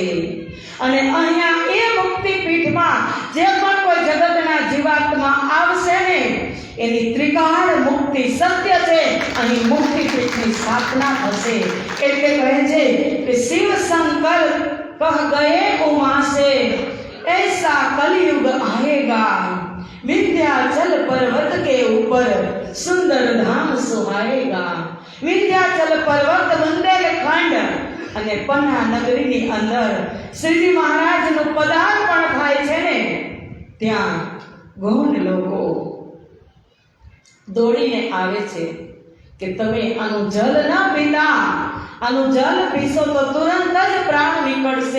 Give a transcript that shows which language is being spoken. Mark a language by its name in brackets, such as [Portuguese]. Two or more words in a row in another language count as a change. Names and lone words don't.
[Gujarati] અને અહીંયા એ મુક્તિ પીઠમાં જે પણ કોઈ જગતના જીવાત્મા આવશે ને એની ત્રિકાળ મુક્તિ સત્ય છે. અહીં મુક્તિ પીઠની સ્થાપના થશે. એટલે કહે છે કે શિવ શંકર [Hindi] कह गये उमा से ऐसा कलयुग आएगा, विंध्याचल पर्वत के ऊपर सुंदर धाम सुहाएगा. [Gujarati] विंध्याचल पर्वत बुंदेलखंड અને પન્ના નગરીની અંદર શ્રીજી મહારાજનું પદાર્પણ થાય છે ને ત્યાં ગૌણ લોકો દોડીને આવે છે કે તમે આનું જલ ન પીતા, આનું જલ પીશો તો તુરંત જ પ્રાણ નીકળશે.